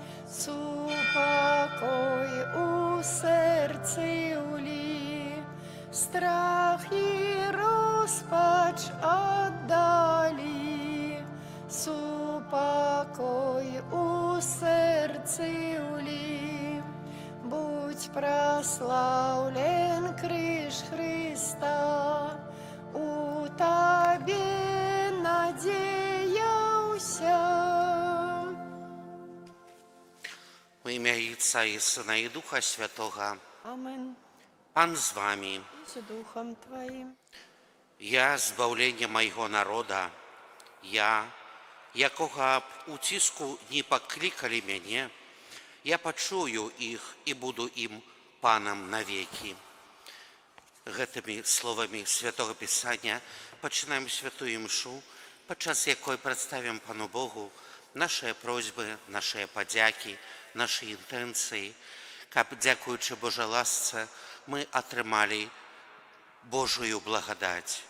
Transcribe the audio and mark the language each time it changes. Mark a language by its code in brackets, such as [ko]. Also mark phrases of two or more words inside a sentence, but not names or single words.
[be] супакой у сэрцы ўлі, страх і роспач аддалі, супакой у сэрцы ўлі. Будь праслаўлен крыж Хрыста, у табе надзеяўся. [uk] У імя Отца і Сина і Духа Святого. Амен. Пан з вами. З духом твоїм. [be] Я збавлення майго народа, я, якога б у ціску не паклікалі мяне, я пачую іх і буду ім панам навекі. Гэтымі словамі Святого Пісання пачынаем святую імшу, падчас якой прадставім Пану Богу нашыя просьбы, нашыя падзякі, нашы інтэнцыі, каб, дзякуючы Божай ласцы, мы атрымалі Божую благадаць.